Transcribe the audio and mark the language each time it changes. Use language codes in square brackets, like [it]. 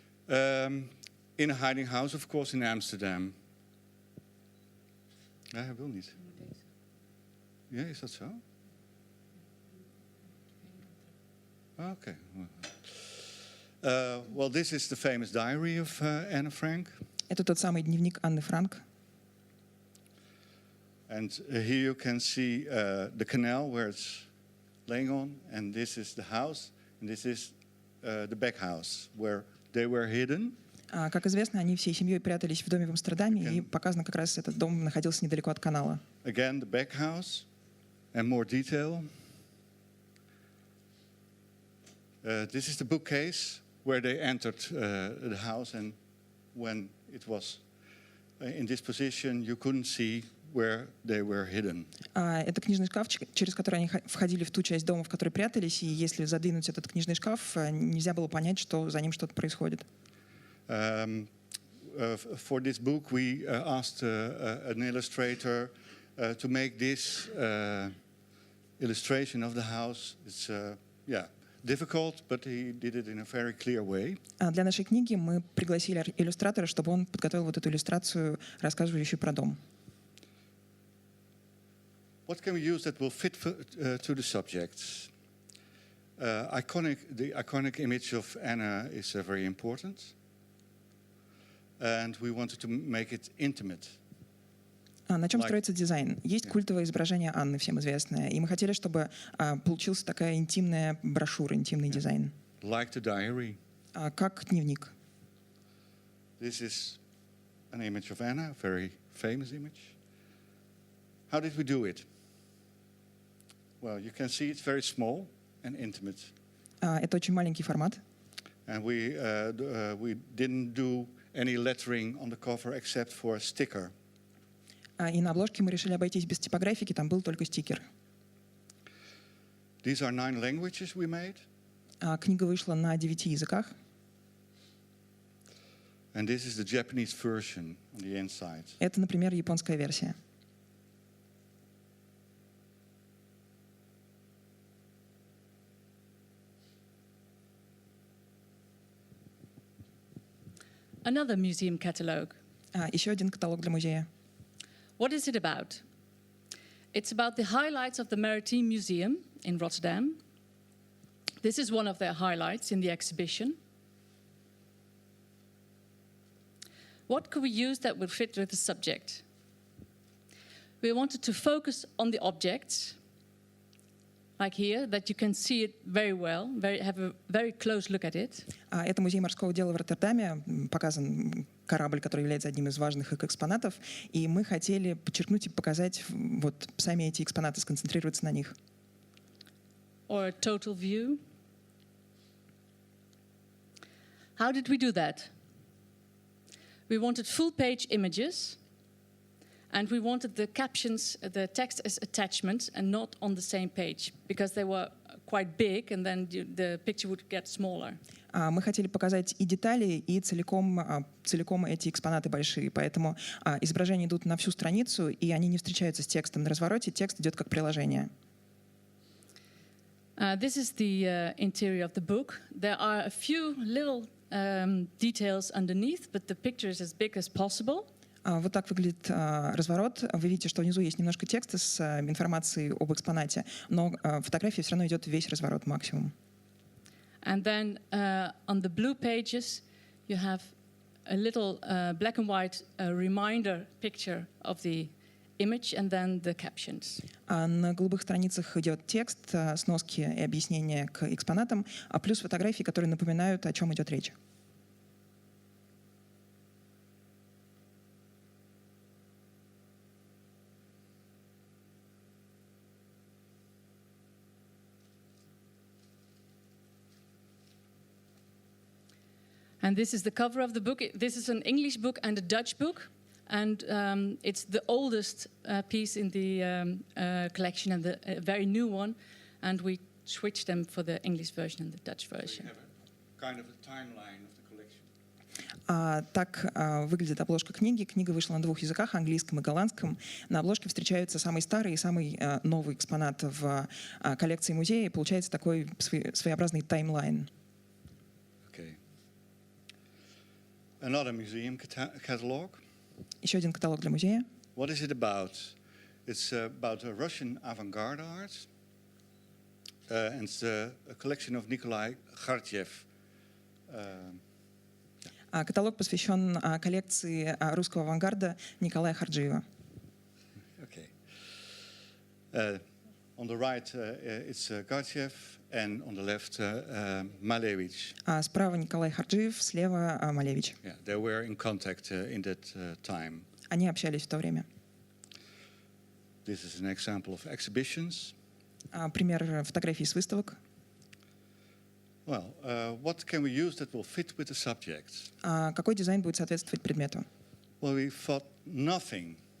[en] In a hiding house, of course, in Amsterdam. [nl] Ja, hij wil niet. Ja, is dat zo? [en] Okay. Well, this is the famous diary of Anne Frank. [ru] Это тот самый дневник Анны Франк. [en] And here you can see the canal where it's laying on, and this is the house, and this is the back house where they were hidden. [ru] Как известно, они всей семьей прятались в доме в Амстердаме, и показано как раз этот дом находился недалеко от канала. [en] Again, the back house, and more detail. This is the bookcase where they entered the house, and when it was in this position, you couldn't see where they were hidden. [ru] Это книжный шкафчик, через который они входили в ту часть дома, в которой прятались, и если задвинуть этот книжный шкаф, нельзя было понять, что за ним что-то происходит. [en] For this book, we asked an illustrator to make this illustration of the house. It's difficult, but he did it in a very clear way. [ru] Для нашей книги мы пригласили иллюстратора, чтобы он подготовил вот эту иллюстрацию, рассказывающую про дом. [en] What can we use that will fit to the subjects? The iconic image of Anna is very important. And we wanted to make it intimate. [ru] На чем строится дизайн? Есть культовое изображение Анны, всем известное, и мы хотели, чтобы получился такая интимная брошюра, интимный дизайн. [en] Like the diary. [ru] Как дневник. [en] This is an image of Anna, a very famous image. How did we do it? Well, you can see it's very small and intimate. [ru] Это очень маленький формат. [en] And we didn't do any lettering on the cover except for a sticker. [ru] И на обложке мы решили обойтись без типографики, там был только стикер. [en] These are 9 languages we made. [ru] Книга вышла на 9 языках. [en] And this is the Japanese version on the inside. [ru] Это, например, японская версия. [en] Another museum catalogue. [ru] Еще один каталог для музея. [en] What is it about? It's about the highlights of the Maritime Museum in Rotterdam. This is one of their highlights in the exhibition. What could we use that would fit with the subject? We wanted to focus on the objects, like here, that you can see it very well, have a very close look at it. [ru] Это музей морского дела в Роттердаме. Показан корабль, который является одним из важных их экспонатов. И мы хотели подчеркнуть и показать вот сами эти экспонаты, сконцентрироваться на них. [en] Or a total view. How did we do that? We wanted full-page images, and we wanted the captions, the text as attachments, and not on the same page, because they were quite big, and then the picture would get smaller. [ru] Мы хотели показать и детали, и целиком эти экспонаты большие, поэтому изображения идут на всю страницу, и они не встречаются с текстом на развороте, текст идет как приложение. [en] This is the interior of the book. There are a few little details underneath, but the picture is as big as possible. [ru] Вот так выглядит разворот. Вы видите, что внизу есть немножко текста с информацией об экспонате, но фотография все равно идет весь разворот максимум. [en] And then on the blue pages, you have a little black and white reminder picture of the image and then the captions. [ru] На голубых страницах идет текст, сноски и объяснения к экспонатам, а плюс фотографии, которые напоминают, о чем идет речь. [en] And this is the cover of the book. This is an English book and a Dutch book. And it's the oldest piece in the collection and the very new one. And we switched them for the English version and the Dutch version. So we have a kind of a timeline of the collection. [ru] Так выглядит обложка книги. Книга вышла на 2 языках, английском и голландском. На обложке встречаются самый старый и самый новый экспонат в коллекции музея. И получается такой своеобразный таймлайн. [en] Okay. Another museum catalog. [ru] Еще один каталог для музея. [en] What is it about? It's about Russian avant-garde art. And it's a collection of Nikolai Kharchev. [ru] Каталог посвящен коллекции русского авангарда Николая Харджиева. [en] Okay. On the right, it's Kharchev, and on the left, Malevich. [ru] Справа Николай Харджиев, слева Малевич. [en] Yeah, they were in contact in that time. [ru] Они общались в то время. [en] This is an example of exhibitions. [ru] Пример фотографий с выставок. [en] Well, what can we use that will fit with the subject? [ru] Какой дизайн будет соответствовать предмету? [en] Well, we thought nothing.